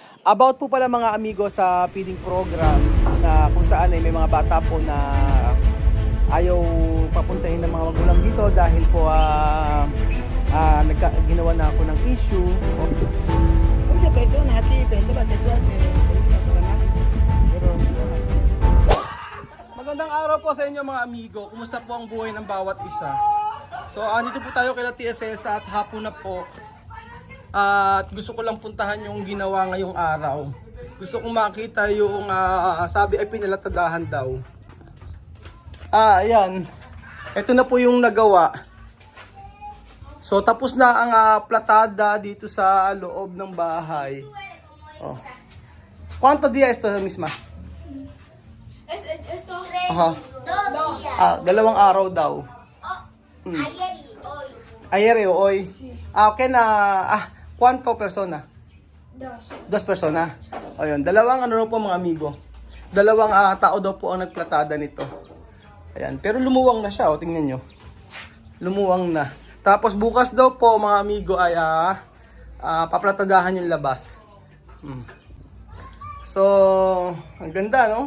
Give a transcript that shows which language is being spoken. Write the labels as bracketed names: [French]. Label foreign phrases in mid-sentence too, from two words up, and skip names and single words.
[Filipino] About po pala mga amigo sa feeding program na kung saan ay may mga bata po na ayaw papuntahin ng mga magulang dito dahil po ginawa na ako ng issue. [Spanish] Muchas personas aquí pensaban que tú haces política programática, pero no es así. [Filipino] Magandang araw po sa inyo mga amigo. Kumusta po ang buhay ng bawat isa? So andito po tayo kay TSL at hapon na po. At gusto ko lang puntahan yung ginawa ngayong araw. Gusto kong makita yung sabi ay pinalatadahan daw. Ayan. Ito na po yung nagawa. So tapos na ang platada dito sa loob ng bahay. [Spanish] Oh. ¿Cuánto día esto misma? Esto Aha. 2 días. [Filipino] 2 araw daw. [Spanish] Ayer y hoy. Ayer y hoy. Okay na. ¿Cuánto persona? 2 2. persona. [Filipino] O yun, dalawang ano po mga amigo. Dalawang tao daw po ang nagplatada nito. Ayan, pero lumuwang na siya, o tingnan nyo. Lumuwang na. Tapos bukas daw po mga amigo ay paplatadahan yung labas. So, ang ganda no?